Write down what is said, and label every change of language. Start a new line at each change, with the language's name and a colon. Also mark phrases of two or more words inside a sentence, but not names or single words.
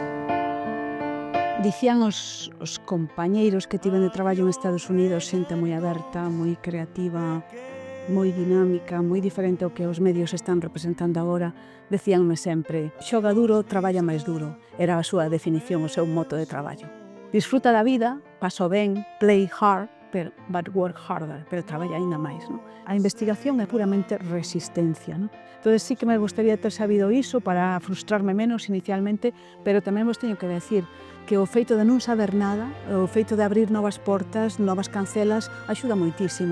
Galician: Dicían os compañeiros que tiven de traballo en Estados Unidos, xente moi aberta, moi creativa, moi dinámica, moi diferente ao que os medios están representando agora, decíanme sempre: xoga duro, traballa máis duro. Era a súa definición, o seu moto de traballo. Disfruta da vida, paso ben,
English: play hard, but work harder,
Galician: pero traballa aínda máis, non? A investigación é puramente resistencia, non? Entón, sí que me gustaría ter sabido iso para frustrarme menos inicialmente, pero tamén vos teño que decir que o feito de non saber nada, o feito de abrir novas portas, novas cancelas, axuda moitísimo.